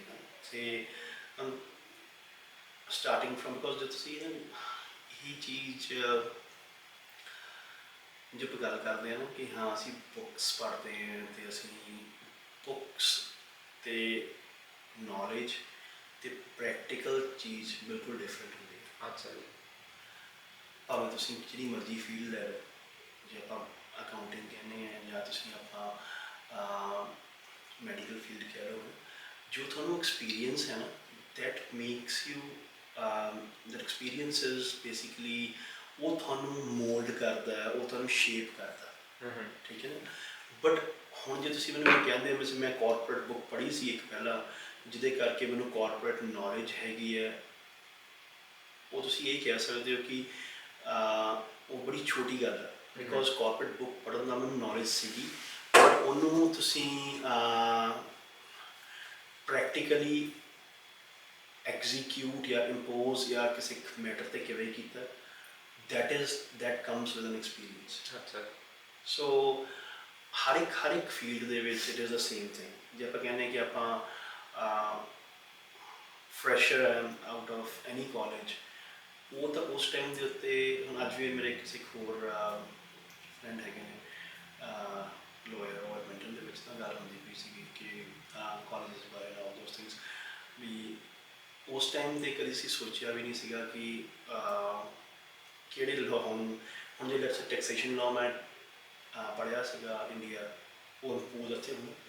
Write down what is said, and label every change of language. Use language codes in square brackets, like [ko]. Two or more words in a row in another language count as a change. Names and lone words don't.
[en] Say starting from, because [pa] जब ਤੁਸੀਂ ਇਹੀ ਚੀਜ਼ ਜੋ ਆਪਾਂ ਗੱਲ ਕਰਦੇ ਹਾਂ ਨਾ ਕਿ ਹਾਂ ਅਸੀਂ ਬੁੱਕਸ ਪੜ੍ਹਦੇ ਹਾਂ ਅਤੇ ਅਸੀਂ ਬੁੱਕਸ ਅਤੇ ਨੌਲੇਜ ਅਤੇ ਪ੍ਰੈਕਟੀਕਲ ਚੀਜ਼ ਬਿਲਕੁਲ ਡਿਫਰੈਂਟ ਹੁੰਦੀ ਹੈ। ਅੱਛਾ ਜੀ। ਭਾਵੇਂ ਤੁਸੀਂ ਜਿਹੜੀ ਮਰਜ਼ੀ ਫੀਲਡ ਲੈ ਲਓ, ਜੇ ਆਪਾਂ ਅਕਾਊਂਟਿੰਗ ਕਹਿੰਦੇ ਹਾਂ ਜਾਂ ਤੁਸੀਂ ਆਪਾਂ [en] medical field [pa] ਕਹਿ ਲਓ, ਜੋ ਤੁਹਾਨੂੰ ਐਕਸਪੀਰੀਅੰਸ ਹੈ ਨਾ, [en] that makes you that experience is basically [pa] ਉਹ ਤੁਹਾਨੂੰ ਮੋਲਡ ਕਰਦਾ ਹੈ, ਉਹ ਤੁਹਾਨੂੰ ਸ਼ੇਪ ਕਰਦਾ, ਠੀਕ ਹੈ ਨਾ। ਬਟ ਹੁਣ ਜੇ ਤੁਸੀਂ ਮੈਨੂੰ ਕਹਿੰਦੇ ਹੋ, ਮੈਂ [en] corporate book [pa] ਪੜ੍ਹੀ ਸੀ ਇੱਕ ਪਹਿਲਾਂ, ਜਿਹਦੇ ਕਰਕੇ ਮੈਨੂੰ [en] corporate knowledge [pa] ਹੈਗੀ ਹੈ, ਉਹ ਤੁਸੀਂ ਇਹ ਕਹਿ ਸਕਦੇ ਹੋ ਕਿ ਉਹ ਬੜੀ ਛੋਟੀ ਗੱਲ ਹੈ, ਬਿਕੋਜ਼ [en] corporate book [pa] ਪੜ੍ਹਨ ਦਾ ਮੈਨੂੰ ਨੌਲੇਜ ਸੀਗੀ, ਬਟ ਉਹਨੂੰ ਤੁਸੀਂ [en] practically execute [pa] ਜਾਂ ਇੰਪੋਜ਼ ਜਾਂ ਕਿਸੇ ਮੈਟਰ 'ਤੇ ਕਿਵੇਂ ਕੀਤਾ, [en] that comes with an experience. [pa] ਅੱਛਾ। ਸੋ ਹਰ ਇੱਕ ਫੀਲਡ ਦੇ ਵਿੱਚ [en] it is the same thing. [pa] ਜੇ ਆਪਾਂ ਕਹਿੰਦੇ ਹਾਂ ਕਿ ਆਪਾਂ [en] fresher out of any college, [pa] ਉਹ ਤਾਂ ਉਸ ਟਾਈਮ ਦੇ ਉੱਤੇ, ਹੁਣ ਅੱਜ ਵੀ ਮੇਰੇ ਕਿਸੇ ਹੋਰ ਫਰੈਂਡ ਹੈਗੇ ਨੇ ਲੋਇਰ, ਉਹ ਐਡਮਿੰਟਨ ਦੇ ਵਿੱਚ ਤਾਂ ਗੱਲ ਹੁੰਦੀ ਪਈ ਸੀਗੀ ਕਿ ਕਾਲਜਸ ਬਾਰੇ [en] all those things, [pa] ਵੀ ਉਸ ਟਾਈਮ 'ਤੇ ਕਦੀ ਅਸੀਂ ਸੋਚਿਆ ਵੀ ਨਹੀਂ ਸੀਗਾ ਕਿ ਕਿਹੜੇ ਲਾਅ ਹੁਣ ਜੇ [en] let's taxation law [pa] ਮੈਂ ਪੜ੍ਹਿਆ ਸੀਗਾ ਇੰਡੀਆ, ਉਹ ਇੱਥੇ ਹੁਣ ਕਿਉਂ।